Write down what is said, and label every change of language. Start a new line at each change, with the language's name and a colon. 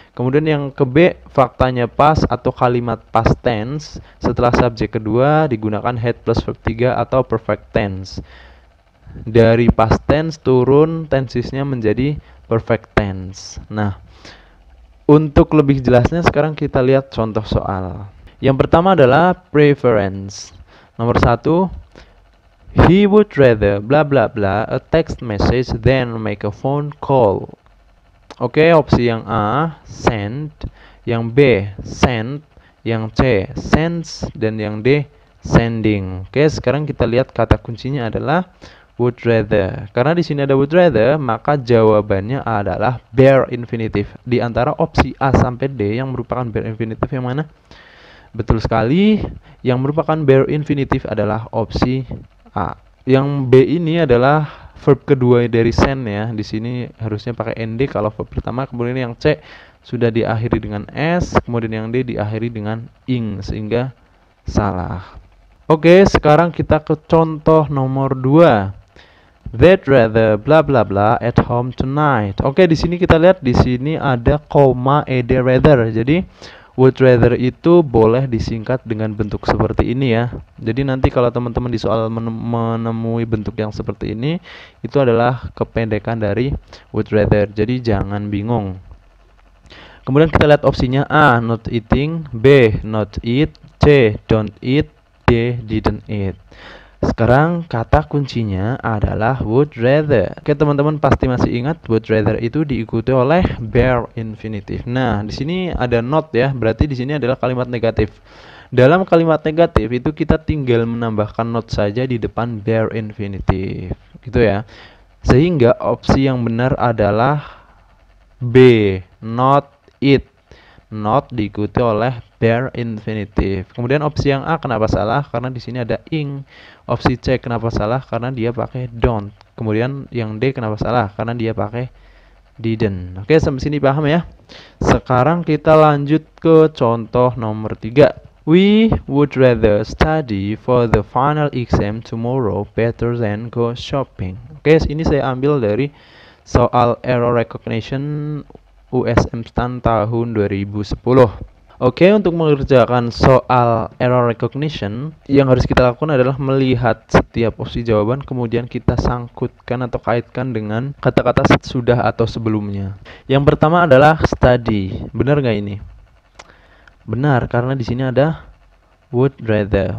Indonesian: Kemudian yang ke B, faktanya past atau kalimat past tense setelah subjek kedua digunakan had plus verb 3 atau perfect tense. Dari past tense turun tensesnya menjadi perfect tense. Nah, untuk lebih jelasnya sekarang kita lihat contoh soal. Yang pertama adalah preference. Nomor 1,
English: he would rather bla bla bla a text message than make a phone call.
Indonesian: Oke, opsi yang A send, yang B send, yang C sends, dan yang D sending. Oke, sekarang kita lihat kata kuncinya adalah would rather. Karena di sini ada would rather, maka jawabannya adalah bare infinitive. Di antara opsi A sampai D yang merupakan bare infinitive yang mana? Betul sekali, yang merupakan bare infinitive adalah opsi A. Yang B ini adalah verb kedua dari send ya. Di sini harusnya pakai nd kalau verb pertama. Kemudian yang C sudah diakhiri dengan s, kemudian yang D diakhiri dengan ing sehingga salah. Oke, sekarang kita ke contoh nomor 2.
English: They'd rather bla bla bla at home tonight.
Indonesian: Oke, di sini kita lihat di sini ada koma ed rather. Jadi would rather itu boleh disingkat dengan bentuk seperti ini ya. Jadi nanti kalau teman-teman di soal menemui bentuk yang seperti ini, itu adalah kependekan dari would rather. Jadi jangan bingung. Kemudian kita lihat opsinya A, not eating, B, not eat, C, don't eat, D, didn't eat. Sekarang kata kuncinya adalah would rather. Oke, teman-teman pasti masih ingat would rather itu diikuti oleh bare infinitive. Nah, di sini ada not ya, berarti di sini adalah kalimat negatif. Dalam kalimat negatif itu kita tinggal menambahkan not saja di depan bare infinitive. Gitu ya. Sehingga opsi yang benar adalah B, not eat. Not diikuti oleh bare infinitive. Kemudian opsi yang A kenapa salah? Karena di sini ada ing. Opsi C kenapa salah? Karena dia pakai don't. Kemudian yang D kenapa salah? Karena dia pakai didn't. Oke, sampai sini paham ya? Sekarang kita lanjut ke contoh nomor 3.
English: We would rather study for the final exam tomorrow better than go shopping.
Indonesian: Oke, ini saya ambil dari soal error recognition USM STAN tahun 2010. Oke, untuk mengerjakan soal error recognition, yang harus kita lakukan adalah melihat setiap opsi jawaban, kemudian kita sangkutkan atau kaitkan dengan kata-kata sudah atau sebelumnya. Yang pertama adalah study. Benar nggak ini? Benar, karena di sini ada would rather.